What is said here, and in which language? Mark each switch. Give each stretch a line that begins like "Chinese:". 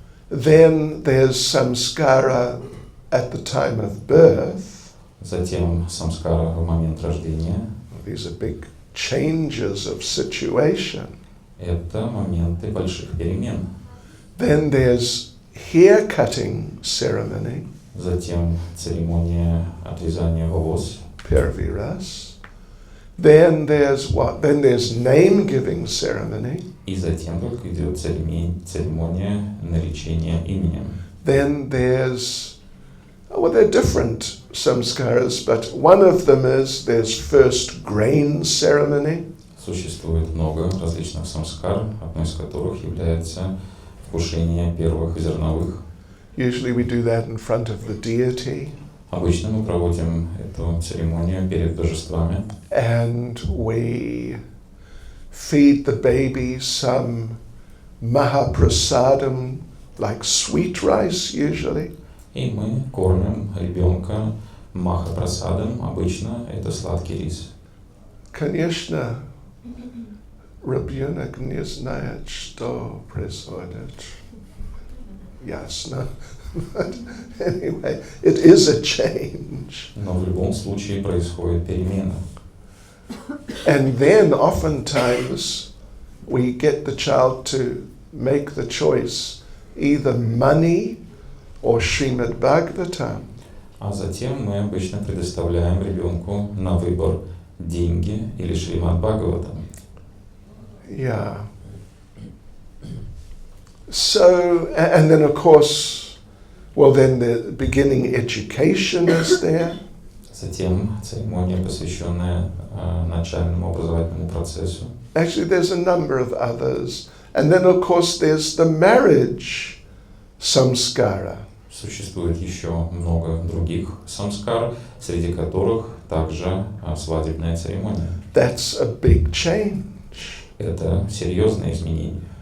English: Then there's samskara at the time of birth.
Russian: Затем самскара в момент рождения.
English: These are big changes of situation.
Russian: Это моменты больших перемен.
English: Then there's hair cutting ceremony.
Russian: Затем церемония отрезания волос.
English: Piraviras. Then there's what? Then there's name-giving ceremony.
Russian: И затем только идет церемония наречения именем.
English: Then there's, there are different samskaras, but one of them is there's first grain ceremony.
Russian: Существует много различных самскар, одной из которых является вкушение первых зерновых.
English: Usually we do that in front of the deity.
Russian: Обычно мы проводим эту церемонию перед божествами.
English: And we feed the baby some mahaprasadam, like sweet rice usually.
Russian: И мы кормим ребенка махапрасадом, обычно это сладкий рис. Конечно, ребенок не знает, что происходит. Ясно.
English: But anyway, it is a change.
Russian: Но в любом случае происходит перемена.
English: And then oftentimes we get the child to make the choice, either money or Srimad Bhagavatam.
Russian: А затем мы обычно предоставляем ребенку на выбор деньги или Шримад Бхагаватам.
English: Yeah. So, and then of course, then the beginning education is there.
Russian: Затем церемония, посвященная начальному образовательному процессу.
English: Actually, there's a number of others. And then, of course, there's the marriage samskara.
Russian: Существует еще много других самскар, среди которых также свадебная церемония.
English: That's a big change.
Russian: Это серьезное изменение.